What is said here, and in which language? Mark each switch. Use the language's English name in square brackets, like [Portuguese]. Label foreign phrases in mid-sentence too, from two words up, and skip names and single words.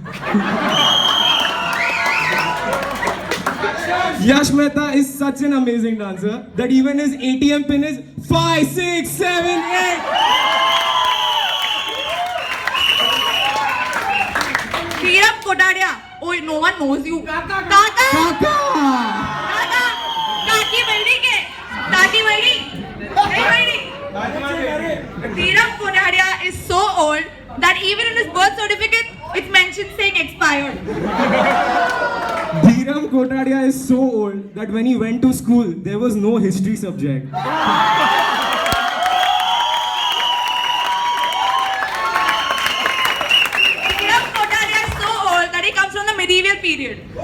[English] Yash Mehta is such an amazing dancer that even his ATM pin is 5, 6, 7, 8. Kiram Kotadia. Oh, no one knows you. Kaka. Kaka! Kaka. Kaki Valdi ke. Kaki Valdi. Hey Valdi. Kiram Kotadia is so old that even in his birth certificate, it's mentioned saying expired. Dhiram Kotadia is so old that when he went to school, there was no history subject. Kiram Kotadia is so old that he comes from the medieval period.